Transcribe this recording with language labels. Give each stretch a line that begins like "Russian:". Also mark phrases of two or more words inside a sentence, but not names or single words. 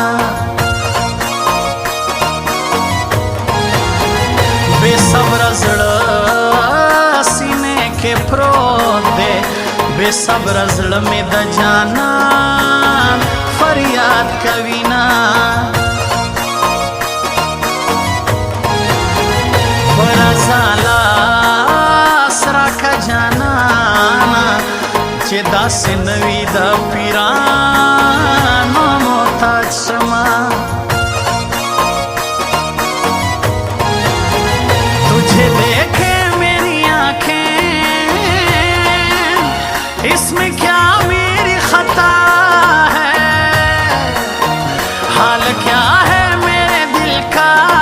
Pashto: بے صبر زړه سینې کې پروت دی بے صبر زړه مې د جانان فریاد کوینا چې داسې نوي د پیرانو محتاج شما
Urdu: تجھے دیکھے میری آنکھیں اس میں کیا میری خطا ہے حال کیا ہے میرے دل کا